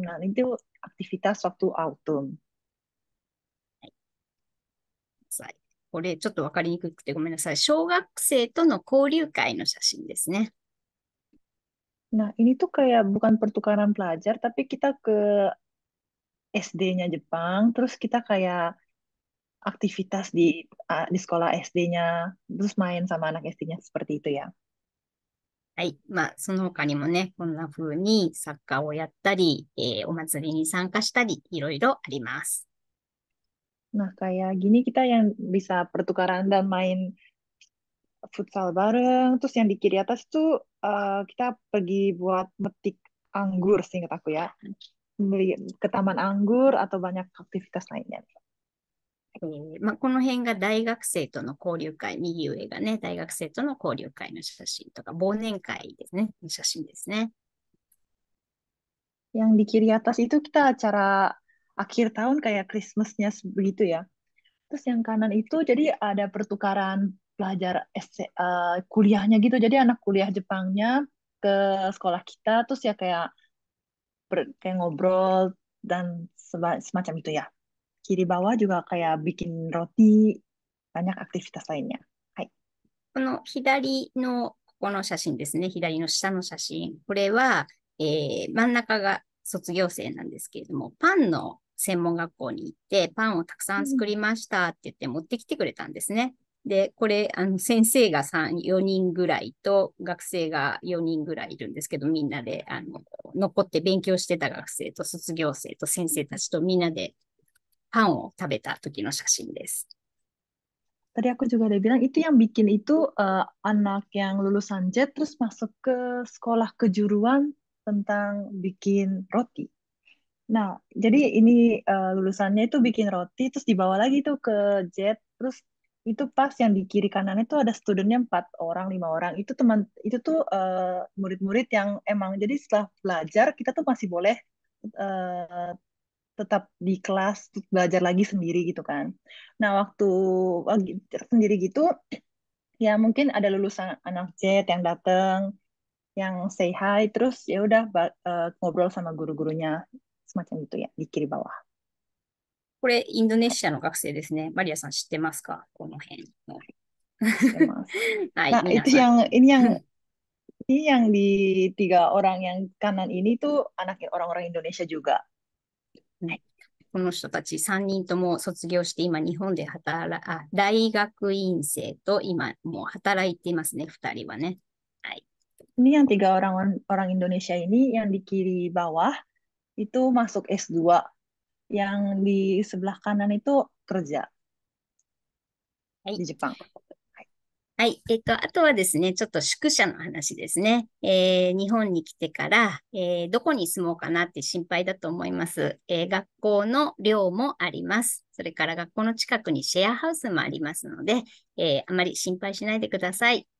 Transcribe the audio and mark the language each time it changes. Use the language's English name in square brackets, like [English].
[Indonesian] Nah, itu aktivitas waktu autumn. [Japanese] はい。これちょっとわかりにくくてごめんなさい。小学生との交流会の写真ですね。 [Indonesian] Nah, ini tuh kayak bukan pertukaran pelajar, tapi kita ke SD-nya Jepang, terus kita kayak aktivitas di sekolah SD-nya, terus main sama anak SD-nya seperti itu ya. [Japanese] はい。まあ、その他にもね、こんな風にサッカーをやったり、お祭りに参加したり、いろいろあります。 [Indonesian] Nah, kayak gini kita yang bisa pertukaran dan main futsal bareng, terus yang di kiri atas tuh kita pergi buat metik anggur, seingat aku ya. Beli ke taman anggur atau banyak aktivitas lainnya. [Japanese] まあ、この辺が大学生との交流会、右上がね、大学生との交流会の写真とか、忘年会ですね、写真ですね。 [Indonesian] Yang di kiri atas itu kita acara akhir tahun kayak Christmas-nya begitu ya. Terus yang kanan itu jadi ada pertukaran pelajar kuliahnya gitu. Jadi anak kuliah Jepangnya ke sekolah kita, terus ya kayak kayak ngobrol dan semacam itu ya. Kiri bawah juga kayak bikin roti, banyak aktivitas lainnya. [Japanese] Hai. この左のここの写真ですね。左の下の写真。これは、真ん中が卒業生なんですけれども、パンの専門学校に行って、パンをたくさん作りましたって言って持ってきてくれたんですね。で、これ、先生が3、4人ぐらいと、学生が4人ぐらいいるんですけど、みんなで、残って勉強してた学生と卒業生と先生たちとみんなでパンを食べた時の写真です。 [Indonesian] Tadi aku juga udah bilang itu yang bikin itu anak yang lulusan JET terus masuk ke sekolah kejuruan tentang bikin roti. Nah, jadi ini lulusannya itu bikin roti, terus dibawa lagi tuh ke Jet, terus itu pas yang di kiri kanan itu ada studentnya 4 orang, 5 orang. Itu tuh murid-murid yang emang jadi setelah belajar kita tuh masih boleh eh, tetap di kelas terus belajar lagi sendiri gitu kan. Nah, waktu lagi sendiri gitu, ya mungkin ada lulusan anak Jet yang datang, yang [English] say hi, [Indonesian] terus ya udah ngobrol sama guru-gurunya semacam itu ya di kiri bawah. [Japanese] これ、インドネシアの学生ですね。マリアさん知ってますかこの辺の。 [Indonesian] Mas. [Japanese] はい、 [Indonesian] Nah, itu [Japanese] 皆さん。 [Indonesian] yang ini yang di 3 orang yang kanan ini tuh anak orang-orang Indonesia juga. [Japanese] この人たち3人とも卒業して今日本で大学院生と今もう働いていますね、2人はね。はい。 [Indonesian] Ini yang 3 orang orang Indonesia ini yang di kiri bawah itu masuk S2, yang di sebelah kanan itu kerja [Japanese] はい。 [Indonesian] di Jepang. [Japanese] はい。あとはですね、ちょっと宿舎の話ですね。日本に来てから、どこに住もうかなって心配だと思います。学校の寮もあります。それから学校の近くにシェアハウスもありますので、あまり心配しないでください。